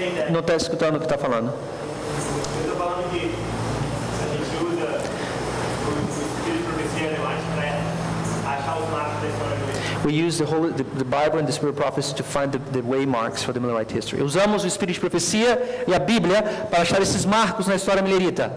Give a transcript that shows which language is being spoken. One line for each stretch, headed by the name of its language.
Portuguese: Não está escutando o que está falando. Eu estou falando que a gente usa o espírito de profecia relevante para achar os marcos da história do Brasil.
English: We use the Bible and the Spirit of Prophecy to find the waymarks for the Millerite history.
Portuguese: Usamos o Espírito de Profecia e a Bíblia para achar esses marcos na história millerita.